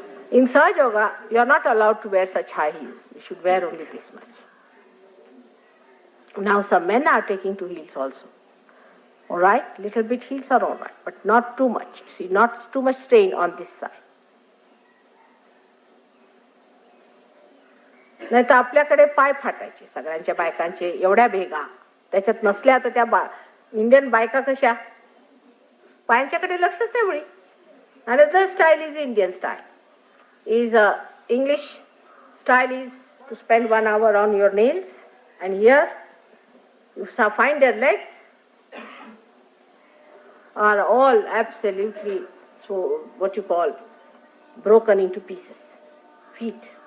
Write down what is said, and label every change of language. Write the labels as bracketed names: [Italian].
[English] In Sahaja Yoga, you are not allowed to wear such high heels. You should wear only this much. Now some men are taking to heels also. All right, little bit heels are all right, but not too much. See, not too much strain on this side. [Marathi] नाही तर आपल्याकडे पाय फाटायचे सगळ्यांच्या बायकांचे एवढ्या भेगा त्याच्यात नसल्या तर त्या इंडियन बायका कशा पायांच्याकडे लक्षच नाही मुळी. [English] Another style is Indian style. English style is to spend 1 hour on your nails, and here you find their legs are all absolutely what you call broken into pieces. Feet.